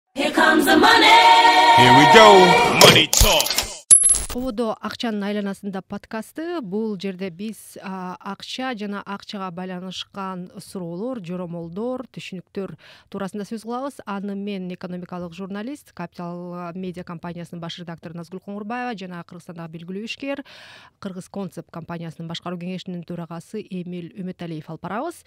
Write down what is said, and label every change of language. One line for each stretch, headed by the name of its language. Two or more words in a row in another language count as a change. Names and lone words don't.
English: Here comes the money. Here we go. Money talk.
Kyrgyz: Ободо акчанын айланасында подкасты. Бул жерде биз акча жана акчага байланышкан суроолор, жоромолдор, түшүнүктөр туурасында сөз кылабыз. Аны мен экономикалык журналист, Капитал медиа компаниясынын баш редактору Назгүл Коңурбаева жана Кыргызстандагы белгилүү ишкер, Кыргыз Концепт компаниясынын башкаруу кеңешинин төрагасы Эмил Үмүталиев алып барабыз.